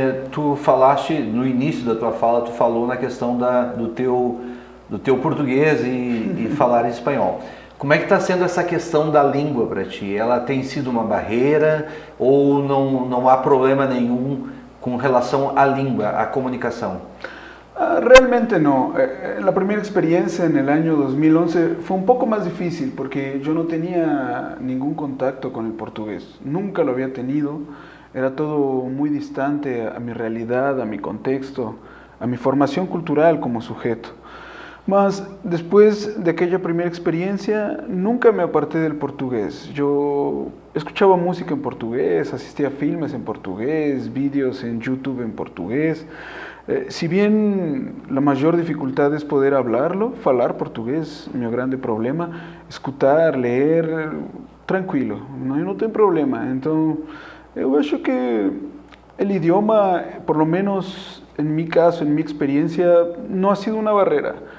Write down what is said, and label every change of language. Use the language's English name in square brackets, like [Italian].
[Portuguese] Tu falaste, no início da tua fala, tu falou na questão do teu português e falar espanhol. Como é que está sendo essa questão da língua para ti? Ela tem sido uma barreira ou não há problema nenhum com relação à língua, à comunicação? [Spanish] Realmente no. La primera experiencia en el año 2011 fue un poco más difícil porque yo no tenía ningún contacto con el portugués. Nunca lo había tenido. Era todo muy distante a mi realidad, a mi contexto, a mi formación cultural como sujeto. Mas después de aquella primera experiencia nunca me aparté del portugués. Yo escuchaba música en portugués, asistía a filmes en portugués, vídeos en YouTube en portugués. Si bien la [Portuguese] maior dificuldade é [Spanish] poder hablarlo, [Portuguese] falar português, meu grande problema, escutar, ler, tranquilo, não tem problema. Então, eu acho que o idioma, [Spanish] por lo menos en mi caso, en mi experiencia, no ha sido una barrera.